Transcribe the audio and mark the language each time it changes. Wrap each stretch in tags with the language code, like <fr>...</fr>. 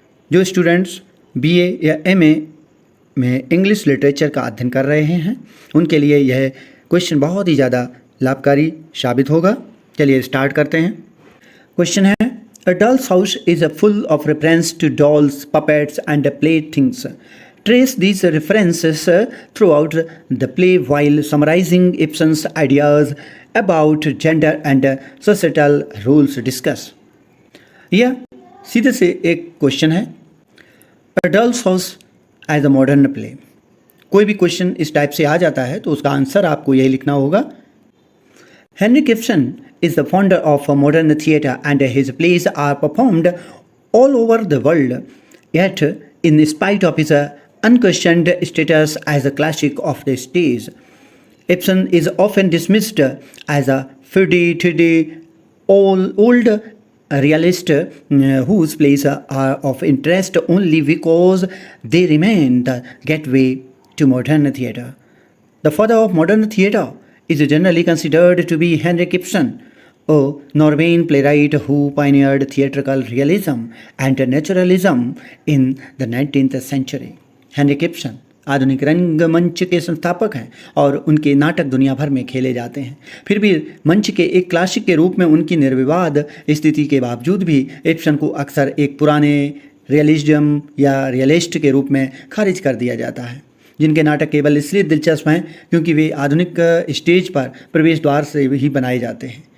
<hi>जो students BA या MA में इंग्लिश लिटरेचर का अध्ययन कर रहे हैं उनके लिए यह क्वेश्चन बहुत ही ज़्यादा लाभकारी साबित होगा। चलिए स्टार्ट करते हैं।</hi> <en>Question है, a doll's house is a full of reference to dolls, puppets and play things. Trace these references throughout the play while summarizing Ibsen's ideas about gender and societal rules discuss.</en> <hi>यह सीधे से एक question है,</hi> <en>A doll's house as a modern play.</en> <hi>कोई भी question इस type से आ जाता है तो उसका आंसर आपको यही लिखना होगा।</hi> <en>Henrik Ibsen is the founder of modern theatre and his plays are performed all over the world. Yet, in spite of his unquestioned status as a classic of the stage, Ibsen is often dismissed as a fuddy-duddy old realist whose plays are of interest only because they remain the gateway to modern theatre. The father of modern theatre is generally considered to be Henrik Ibsen, a Norwegian playwright who pioneered theatrical realism and naturalism in the 19th century.</en> <hi>Heinrich Ibsen आधुनिक रंगमंच के संस्थापक हैं और उनके नाटक दुनिया भर में खेले जाते हैं। फिर भी मंच के एक क्लासिक के रूप में उनकी निर्विवाद स्थिति के बावजूद भी इब्सन को अक्सर एक पुराने रियलिज्म या रियलिस्ट के रूप में खारिज कर दिया जाता है, जिनके नाटक केवल इसलिए दिलचस्प हैं क्योंकि वे आधुनिक स्टेज पर प्रवेश द्वार से ही बनाए जाते हैं।</hi>